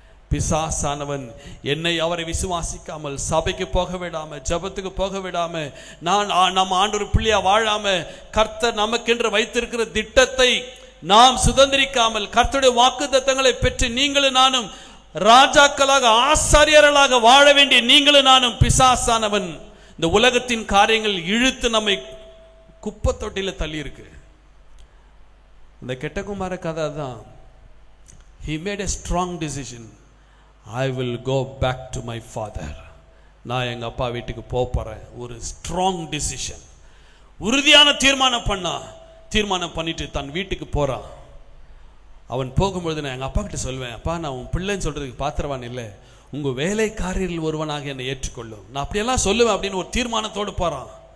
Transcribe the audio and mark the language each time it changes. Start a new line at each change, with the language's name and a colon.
Tamil: பிசாசானவன் என்னை அவரை விசுவாசிக்காமல், சபைக்கு போக விடாம, ஜெபத்துக்கு போக விடாம, நம்ம ஆண்டவர் பிள்ளையா வாழாம, கர்த்தர் நமக்கென்று வைத்திருக்கிற திட்டத்தை நாம் சுதந்திரிக்காமல், கர்த்தருடைய வாக்குத்தத்தங்களை பெற்று நீங்களும் நானும் ராஜாக்களாக, ஆசாரியர்களாக வாழ வேண்டிய நீங்களும் நானும், பிசாசானவன் இந்த உலகத்தின் காரியங்கள் இழுத்து நம்மை குப்பை தொட்டில தள்ளி இருக்கு. இந்த கெட்டகுமார கதை தான்.
English: He made a strong decision. I will go back to my father.
Tamil: நான் எங்க அப்பா வீட்டுக்கு போறேன். ஒரு
English: strong decision,
Tamil: உறுதியான தீர்மானம் பண்ணிட்டு தன் வீட்டுக்கு போறான். அவன் போகும்பொழுது நான் எங்க அப்பா கிட்ட சொல்வேன், அப்பா நான் உன் பிள்ளைன்னு சொல்றதுக்கு பாத்திரவான் இல்லை, உங்க வேலைக்காரரில் ஒருவனாக என்னை ஏற்றுக்கொள்ளும், நான் அப்படியெல்லாம் சொல்லுவேன் அப்படின்னு ஒரு தீர்மானத்தோடு போறான்.